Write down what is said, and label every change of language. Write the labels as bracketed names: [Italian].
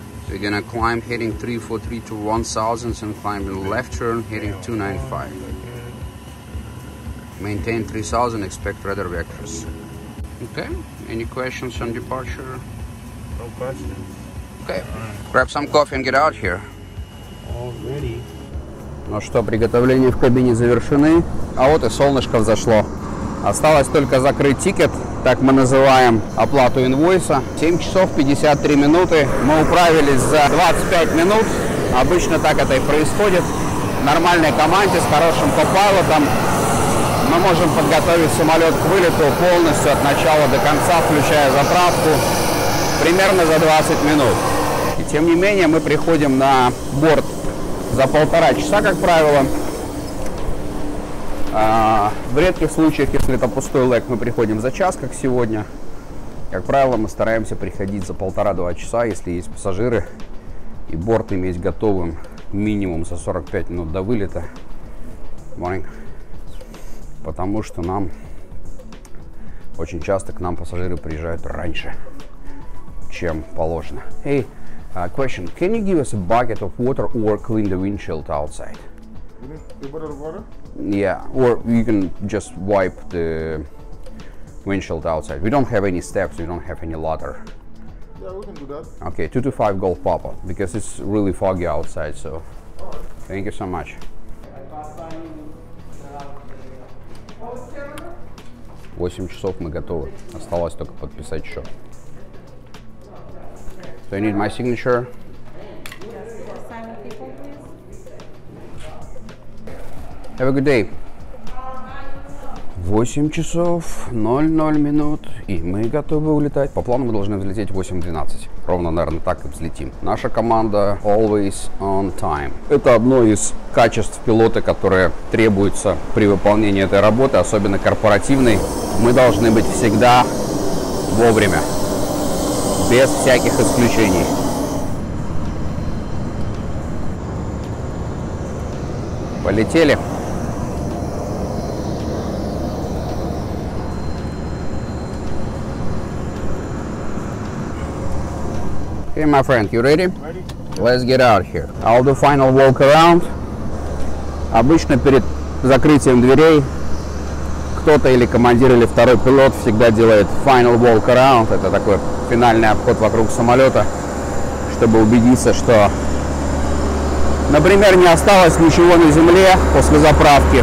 [English] We're gonna climb heading 343 to 1000 and climb in left turn heading 295. Maintain 3000, expect radar vectors. Okay, any questions on departure? No questions. Okay, grab some coffee and get out here. Already. [Russian] Ну что, приготовления в кабине завершены, а вот и солнышко взошло. Осталось только закрыть тикет, так мы называем оплату инвойса. 7 часов 53 минуты, мы управились за 25 минут, обычно так это и происходит. В нормальной команде с хорошим копайлотом мы можем подготовить самолет к вылету полностью от начала до конца, включая заправку, примерно за 20 минут. И тем не менее мы приходим на борт за 1,5 часа, как правило. В редких случаях, если это пустой лэг, мы приходим за час, как сегодня. Как правило, мы стараемся приходить за 1,5-2 часа, если есть пассажиры, и борт иметь готовым минимум за 45 минут до вылета. Потому что очень часто к нам пассажиры приезжают раньше, чем положено. [English] Hey, question. Can you give us a bucket of water or clean the windshield outside? You put it in water? Yeah, or you can just wipe the windshield outside. We don't have any steps, we don't have any ladder. Yeah, we can do that. Okay, 225 Golf Papa, because it's really foggy outside, so thank you so much. [Russian] 8 часов мы готовы. Осталось только подписать счет. [English] Do you need my signature? Have a good day. [Russian] 8 часов 00 минут, и мы готовы улетать. По плану мы должны взлететь в 8:12. Ровно, наверное, так и взлетим. Наша команда [English] always on time. [Russian] Это одно из качеств пилота, которое требуется при выполнении этой работы, особенно корпоративной. Мы должны быть всегда вовремя, без всяких исключений. Полетели. [English] Okay, my friend, you ready? Ready? Let's get out here. I'll do final walk around. [Russian] Обычно перед закрытием дверей кто-то или командир, или второй пилот всегда делает [English] final walk around. [Russian] Это такой финальный обход вокруг самолета, чтобы убедиться, что, например, не осталось ничего на земле после заправки.